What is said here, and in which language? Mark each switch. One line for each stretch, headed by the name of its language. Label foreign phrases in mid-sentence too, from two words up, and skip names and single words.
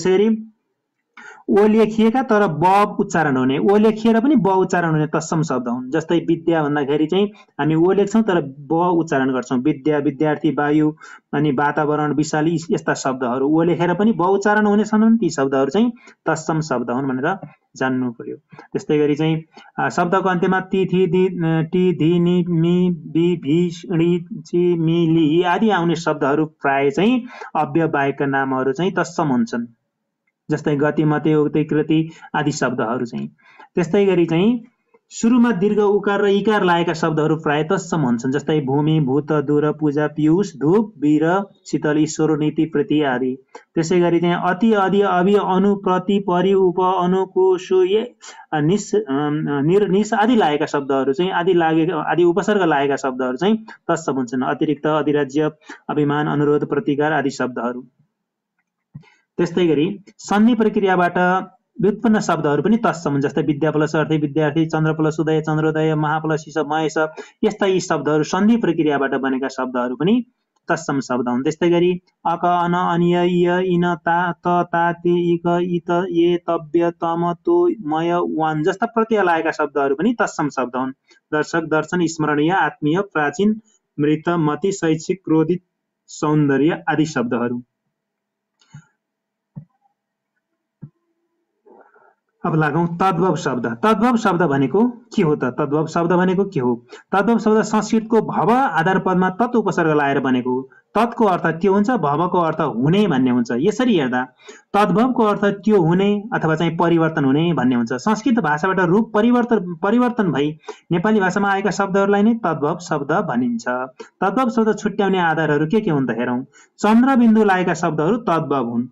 Nepali: त्यसैगरी ओ लेखिएका तर ब उच्चारण हुने, ओ लेखिएर पनि ब उच्चारण हुने तत्सम शब्द हुन्। जस्तै विद्या भन्दाखेरि चाहिँ हामी ओ लेख्छौँ तर ब उच्चारण गर्छौँ। विद्या, विद्यार्थी, वायु अनि वातावरण, विशाल यस्ता शब्दहरू ओ लेखेर पनि ब उच्चारण हुने छन् भने ती शब्दहरू चाहिँ तत्सम शब्द हुन् भनेर जान्नु पर्यो। त्यस्तै गरी चाहिँ शब्दको अन्त्यमा ति, थि, टी, धी, नि, मि, बि, भी, णी, ची, मि, ली आदि आउने शब्दहरू प्राय चाहिँ अव्ययवाचक नामहरू चाहिँ तत्सम हुन्छन्। जस्तै गति, मते, उक्ति, कृति आदि शब्दहरू चाहिँ। त्यस्तै गरी चाहिँ सुरुमा दीर्घ उकार र इकार लागेका शब्दहरू प्राय तत्सम हुन्छन्। जस्तै भूमि, भूत, दूर, पूजा, पीयूष, धूप, वीर, शीतल, ईश्वर, नीति, प्रीति आदि। त्यसै गरी चाहिँ अति, अधि, अभि, अनु, प्रति, परि, उप, अनु, को, सु, निस, निर, निस आदि लागेका शब्दहरू चाहिँ आदि उपसर्ग लागेका शब्दहरू चाहिँ तत्सम हुन्छन्। अतिरिक्त, अधिराज्य, अभिमान, अनुरोध, प्रतिकार आदि शब्दहरू। त्यस्तै गरी सन्धि प्रक्रियाबाट व्युत्पन्न शब्दहरू पनि तत्सम हुन्। जस्तै विद्या प्लस अर्थी, विद्यार्थी, चन्द्र प्लस उदय, चन्द्रोदय, महा प्लस ईश, महेश यस्ता यी शब्दहरू सन्धि प्रक्रियाबाट बनेका शब्दहरू पनि तत्सम शब्द हुन्। त्यस्तै गरी अक, अन, अनिय, इय, इन, ता, त, ता, ते, इक, इत, ये, तव्य, तम, तो, मय, वान जस्ता प्रत्यय लागेका शब्दहरू पनि तत्सम शब्द हुन्। दर्शक, दर्शन, स्मरणीय, आत्मीय, प्राचीन, मृत, मति, शैक्षिक, क्रोधित, सौन्दर्य आदि शब्दहरू। अब लागौं तद्भव शब्द। तद्भव शब्द भनेको के हो त? तद्भव शब्द भनेको के हो? तद्भव शब्द संस्कृतको भव आधार पदमा तत् उपसर्ग लाएर बनेको हो। तत्को अर्थ त्यो हुन्छ, भवको अर्थ हुने भन्ने हुन्छ। यसरी हेर्दा तद्भवको अर्थ त्यो हुने अथवा चाहिँ परिवर्तन हुने भन्ने हुन्छ। संस्कृत भाषाबाट रूप परिवर्तन भई नेपाली भाषामा आएका शब्दहरूलाई नै तद्भव शब्द भनिन्छ। तद्भव शब्द छुट्याउने आधारहरू के हुन् त हेरौं। चन्द्रबिन्दु लागेका शब्दहरू तद्भव हुन्।